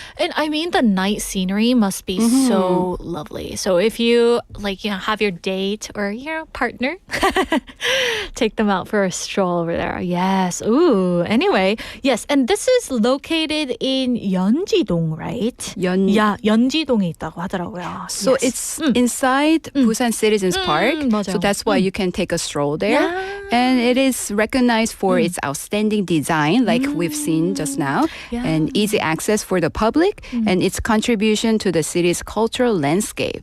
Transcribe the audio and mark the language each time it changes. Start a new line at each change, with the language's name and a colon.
English: And I mean, the night scenery must be so lovely. So if you have your date or your partner, take them out for a stroll over there. Yes. Ooh. Anyway, yes. And this is located in Yeonji-dong, right?
Korean: 연지동에 있다고 하더라고요.
English: So yes. it's inside Busan Citizens Park.
Korean: 맞아요.
English: So that's why you can take a stroll there. Yeah. And it is recognized for its outstanding design, like we've seen just now, Yeah. and easy access for the public, and its contribution to the city's cultural landscape.